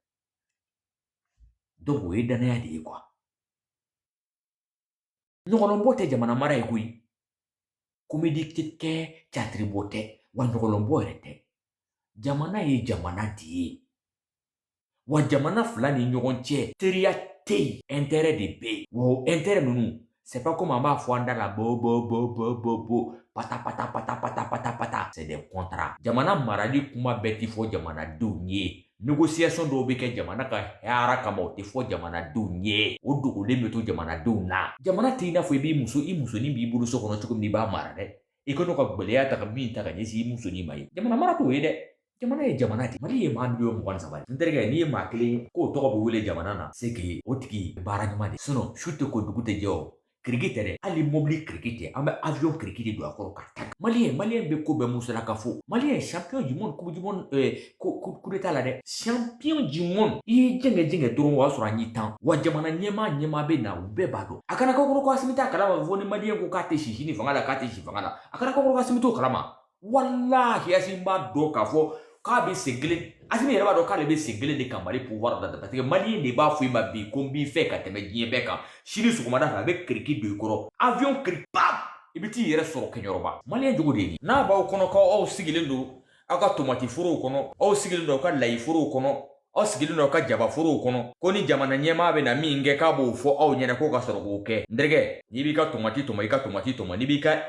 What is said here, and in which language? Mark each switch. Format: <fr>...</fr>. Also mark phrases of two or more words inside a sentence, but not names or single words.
<bm>donc o ye danaya de ye quoi ɲɔgɔlɔnbɔ tɛ jamana mara ye koyi comédie tɛ kɛ théâtre bɔ tɛ wa ɲɔgɔlɔnbɔ yɛrɛ tɛ jamana ye jamana de ye wa jamana fila ni ɲɔgɔn cɛ teriya tɛ yen intérêt de bɛ yen wa o intérêt ninnu</bm> <fr>c'est pas comme</fr> <bm>an b'a fɔ an da la bo pata</bm> <fr>c'est des contrats</fr> <bm>jamana marali kuma bɛɛ ti fɔ jamanadenw ye négociation dɔw bɛ kɛ jamana ka hɛrɛ kama o tɛ fɔ jamanadenw ye o dogolen bɛ to jamanadenw na jamana tɛ i n'a fɔ i musonin b'i bolo so kɔnɔ cogo min i b'a mara dɛ i ka n'o ka gɛlɛya ta ka min ta ka ɲɛsin i musonin ma ye jamana mara t'o ye dɛ jamana ye jamana de mali ye maa miliyɔn 23 ye n terikɛ n'i ye maa kelen k'o tɔgɔ bɛ wele jamana na</bm> <fr>c'est que</fr> <bm>o tigi baara ɲuman de sinon su tɛ ko dugu tɛ jɛ o kiriki tɛ dɛ hali mobili kiriki tɛ an bɛ avion kiriki de don a kɔrɔ ka taa maliyɛn bɛ ko bɛɛ musala ka fɔ maliyɛn</bm> <fr>champion du monde coupe du monde coup d'état</fr> <bm>la dɛ</bm> <fr>champion du monde</fr> <bm>i ye jɛngɛ dɔrɔn o y'a sɔrɔ an y'i tan wa jamana ɲɛmaa bɛ na u bɛɛ b'a dɔn a kana kɛ kɔrɔ ko Asimi t'a kalama fɔ ni maliyɛn ko k'a tɛ si sini fanga la k'a tɛ si fanga la a kana kɛ kɔrɔ ko Asimi t'o kalama walahi Asimi b'a dɔn k'a fɔ k'a bɛ sen kelen Asimi yɛrɛ b'a dɔn k'ale bɛ sen kelen de kan Mali pouvoir la</bm> <fr>parce que</fr> <bm>maliyɛn de b'a fɔ i ma bi ko n b'i fɛ ka tɛmɛ diɲɛ bɛɛ kan sini sɔgɔmada fɛ a bɛ kiriki don i kɔrɔ avion kiriki pam i bɛ t'i yɛrɛ sɔrɔ kɛɲɔrɔba maliyɛn jogo de ye nin n'a b'aw kɔnɔ k'aw sigilen don aw ka tomati forow kɔnɔ aw sigilen don aw ka layi forow kɔnɔ aw sigilen don aw ka jaba forow kɔnɔ ko ni jamana ɲɛmaa bɛ na min kɛ k'a b'o fɔ aw ɲɛna k'o ka sɔrɔ k'o kɛ n terikɛ n'i b'i ka tomati tɔmɔ i ka tomati tɔmɔ n'i b'i ka</bm>